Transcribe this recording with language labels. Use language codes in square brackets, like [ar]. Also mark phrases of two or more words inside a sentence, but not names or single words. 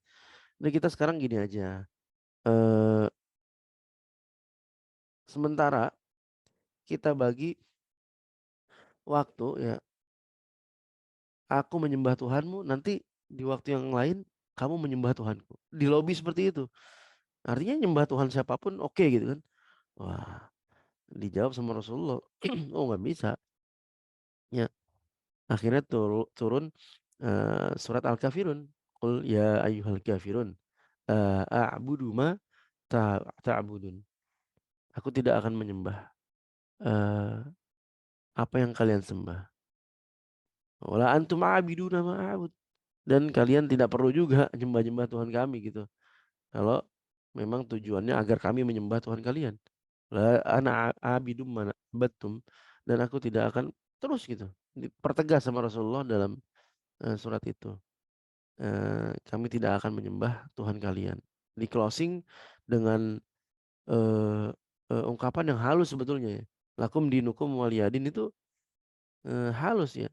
[id] Udah kita sekarang gini aja. Eh, Sementara kita bagi waktu ya, aku menyembah Tuhanmu, nanti di waktu yang lain kamu menyembah Tuhanku." Di lobi seperti itu. Artinya nyembah Tuhan siapapun oke gitu kan. Wah, dijawab sama Rasulullah, "Oh nggak bisa." Ya, akhirnya turun surat Al-Kafirun. [ar] قل يا أيها الكافرون أعبد ما تعبدون. [id] Aku tidak akan menyembah apa yang kalian sembah. [ar] ولا أنتم عابدون ما أعبد. [id] Dan kalian tidak perlu juga nyembah-nyembah Tuhan kami gitu. Kalau memang tujuannya agar kami menyembah Tuhan kalian. [ar] لا أنا عابد ما عبدتم, [id] dan aku tidak akan terus gitu. Dipertegas sama Rasulullah dalam surat itu. Kami tidak akan menyembah Tuhan kalian. Di closing dengan eh, ungkapan yang halus sebetulnya ya. [ar] لكم دينكم ولي دين [id] itu halus ya.